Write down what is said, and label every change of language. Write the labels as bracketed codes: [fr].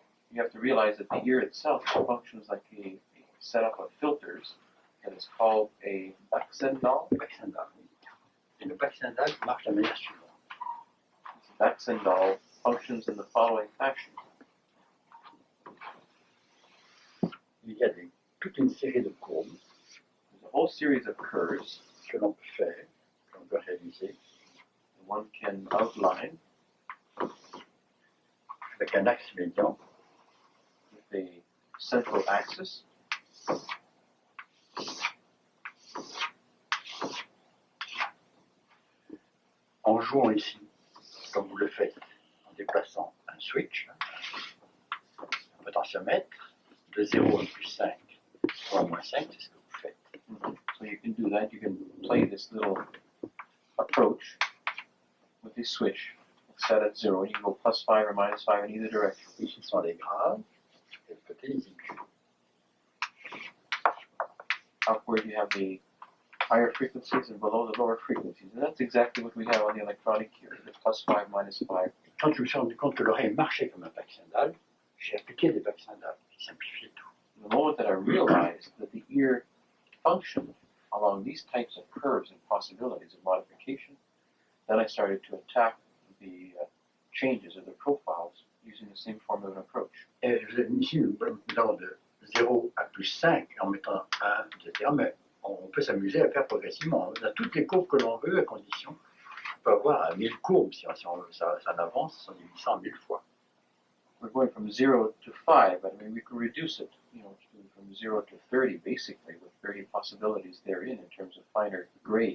[en] You have to realize that the ear itself functions like a setup of filters that is called a Baxendal. Baxendal. [fr] Et le Baxendal marche de la manière suivante. [en] This Baxendal functions in the following fashion. [fr] Il y a toute une série de courbes [en] There's a whole series of curves [fr] que l'on peut faire, que l'on peut réaliser, [en] that one can outline [fr] avec un axe médian [en] with a central axis. [fr] en jouant ici, comme vous le faites, en déplaçant un switch, un potentiomètre, de 0 à plus 5 ou à moins 5, c'est ce que vous faites. [en] So you can do that. You can play this little approach with this switch. It's set at 0. You can go +5 or -5 in either direction. [fr] Ici sont les graves et le côté les aigus. [en] Upward you have the higher frequencies and below the lower frequencies. And that's exactly what we have on the electronic here, the +5, -5. [fr] Quand je me suis rendu compte que l'oreille marchait comme un vaccin d'âle, j'ai appliqué des vaccins d'âle qui simplifiaient tout. [en] The moment that I realized that the ear functioned along these types of curves and possibilities of modification, then I started to attack the changes of the profiles using the same formula and approach. [fr] Et ici, nous allons de 0 à plus 5 en mettant 1, etc. Mais on peut s'amuser à faire progressivement. On a toutes les courbes que l'on veut à condition. On peut avoir 1000 courbes si on veut. Ça avance en divisant 1000 fois. [en] We're going from 0 to 5, but I mean, we could reduce it, from 0 to 30, basically, with 30 possibilities therein in terms of finer grade.